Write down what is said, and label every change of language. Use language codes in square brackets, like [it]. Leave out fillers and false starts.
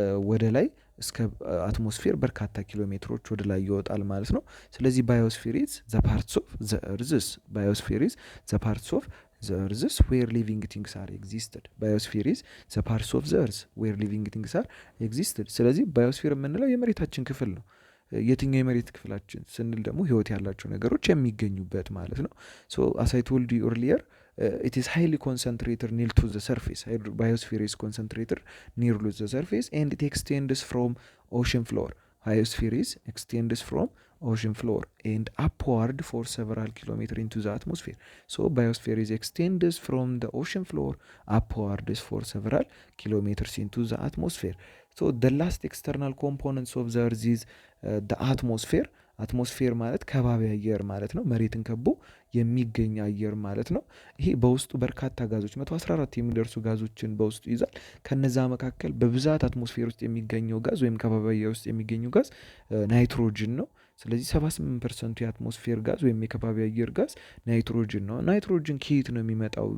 [am] ወደ ላይ እስከ አትሞስፌር በርካታ ኪሎ ሜትሮች ወደ ላይ ይወጣል ማለት ነው። ስለዚህ [en] ባዮስፊር ኢዝ ዘ ፓርትስ ኦፍ ዘ እርዝስ። ባዮስፊር ኢዝ ዘ ፓርትስ ኦፍ the earth where living things are existed። ባዮስፊር ኢዝ ዘ ፓርትስ ኦፍ ዘ እርዝ where living things are existed። [am] ስለዚህ ባዮስፊር የምንለው የመሬታችን ክፍል ነው። የትኛው የመሬት ክፍላችን ስንል ደግሞ ህይወት ያላቸው ነገሮች የሚገኙበት ማለት ነው። [en] ሶ as I told you earlier, it is highly concentrated near to the surface. Biosphere is concentrated near to the surface and it extends from ocean floor. Biosphere is extends from ocean floor and upward for several kilometers into the atmosphere. So biosphere is extends from the ocean floor upwards for several kilometers into the atmosphere. So the last external components of the earth is the atmosphere. [am] አትሞስፌር ማለት ከባቢ አየር ማለት ነው። መሬትን ከቦ የሚገኝ አየር ማለት ነው። ይሄ በውስጡ በርካታ ጋዞች 114 የሚደርሱ ጋዞችን በውስጡ ይዛል። ከነዛ መካከል በብዛት አትሞስፌር ውስጥ የሚገኘው ጋዝ ወይም ከባቢ አየር ውስጥ የሚገኘው ጋዝ ናይትሮጅን ነው። ስለዚህ 78% የአትሞስፌር ጋዝ ወይም የከባቢ አየር ጋዝ ናይትሮጅን ነው። ናይትሮጅን ከየት ነው የሚመጣው?